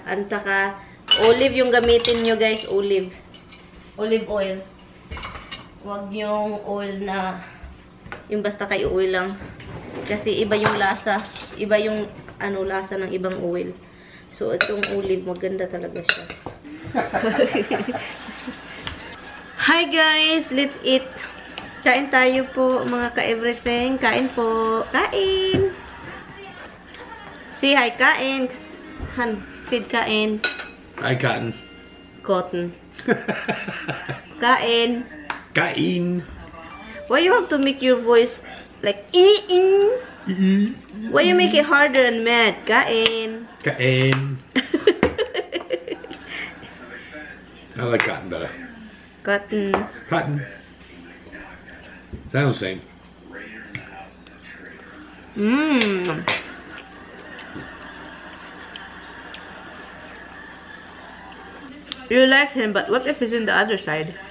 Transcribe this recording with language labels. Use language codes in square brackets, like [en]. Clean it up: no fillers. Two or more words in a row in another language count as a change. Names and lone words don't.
[tl] Antaka, olive yung gamitin nyo guys, olive. [en] Olive oil. [tl] Huwag yung oil na, yung basta kay oil lang. Kasi iba yung lasa, iba yung lasa ng ibang oil. So, itong olive, maganda talaga siya. [en] Hi guys, let's eat. [tl] Kain tayo po, mga ka-everything. Kain po. Kain! [en] Say hi, [tl] kain. Han, Sid, kain. [en] Hi, Cotton. [tl] Cotton. Kain. Kain. [en] Why you have to make your voice like ee-ee? Why you make it harder and mad? [tl] Kain. [en] Kain. I like Cotton better. Cotton. Cotton. Sounds the same. Mmm. You like him, but what if he's in the other side?